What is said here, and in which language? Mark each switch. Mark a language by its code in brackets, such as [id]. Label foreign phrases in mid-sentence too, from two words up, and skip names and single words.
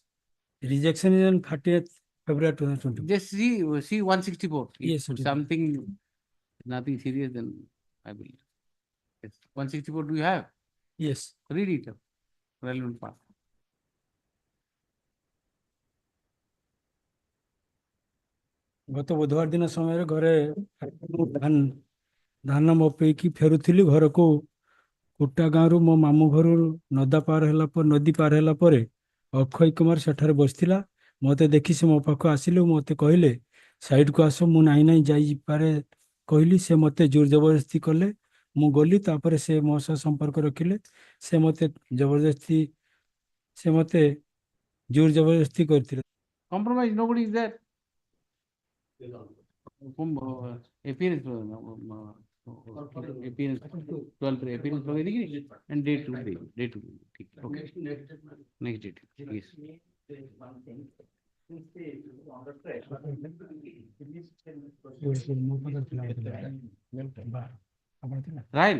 [en] Rejection is on 30th February 2024. Just see 164. Yes, If something, nothing serious, then I will. Yes. 164 do you have? Yes. Read it. Relevant part. [or] ଗତ ବୁଧବାର ଦିନ ସମୟରେ ଘରେ ଧାନ ମପେଇକି ଫେରୁଥିଲି ଘରକୁ କୁଟା ଗାଁରୁ ମୋ ମାମୁଁ ଘରୁ ନଦୀ ପାର ହେଲା ପରେ ଅକ୍ଷୟ କୁମାର ସେଠାରେ ବସିଥିଲା। ମୋତେ ଦେଖି ସେ ମୋ ପାଖକୁ ଆସିଲେ ଓ ମୋତେ କହିଲେ ସାଇଡକୁ ଆସ। ମୁଁ ନାଇଁ ନାଇଁ ଯାଇପାରେ କହିଲି। ସେ ମୋତେ ଜୋର ଜବରଦସ୍ତି କଲେ। ମୁଁ ଗଲି, ତାପରେ ସେ ମୋ ସହ ସମ୍ପର୍କ ରଖିଲେ। ସେ ମୋତେ ଜୋର ଜବରଦସ୍ତି କରିଥିଲେ। [en] Compromise, nobody is there. Appearance, appearance, 12 appearance and date to day, date to day. Okay. Next date. Yes. Trial.